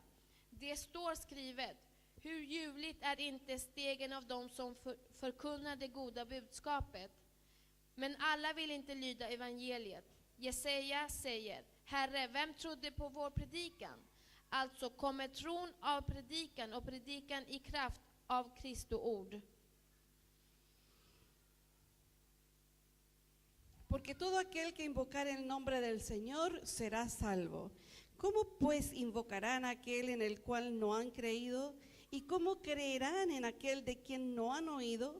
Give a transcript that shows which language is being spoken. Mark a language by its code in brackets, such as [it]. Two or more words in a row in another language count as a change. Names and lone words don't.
[sv] Det står skrivet: hur ljuvligt är inte stegen av dem som förkunnar det goda budskapet. Men alla vill inte lyda evangeliet. Jesaja säger: Herre, vem trodde på vår predikan? Alltså kommer tron av predikan och predikan i kraft av Kristi ord. [es] Porque todo aquel que invocar el nombre del Señor será salvo. ¿Cómo pues invocarán a aquel en el cual no han creído? ¿Y cómo creerán en aquel de quien no han oído?